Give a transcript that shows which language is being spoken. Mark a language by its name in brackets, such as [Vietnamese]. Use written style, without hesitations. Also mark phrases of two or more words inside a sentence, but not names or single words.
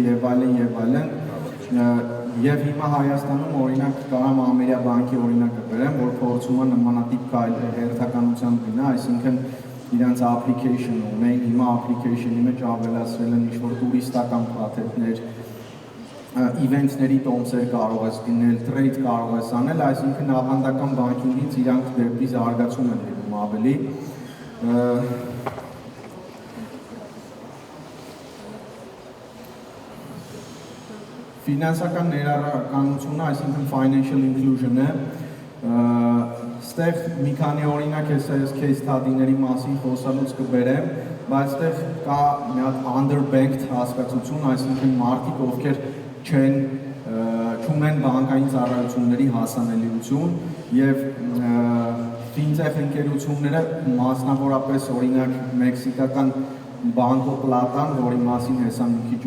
[Armenian] եւ այլն, եւ հիմա Հայաստանում օրինակ կարամ Ամերիա բանկի օրինակը բերեմ, որ փորձում է նմանատիպ քայլեր հերթականությամբ գնա, այսինքն իրանց application ունեն, հիմա application-ի մեջ ավելացրել են ինչ-որ տուրիստական փաթեթներ, event-ների տոմսեր կարող ես գնել, trade կարող ես անել, այսինքն ավանդական բանկինգից իրանք դեպի զարգացում են ելնում ավելի։ Ֆինանսական ներառականությունը, այսինքն [English] financial inclusion- [Armenian] ը, Ստեղ մի քանի օրինակ ես [English] case study- [Armenian] ների մասին խոսալուց կբերեմ, բայց ստեղ կա մի հատ underbanked հասկացություն, այսինքն մարդիկ, ովքեր չունեն բանկային ծառայությունների հասանելիություն եւ ֆինտեխ ընկերությունները, մասնավորապես օրինակ մեքսիկական Banco Platan, որի մասին հեսա մի քիչ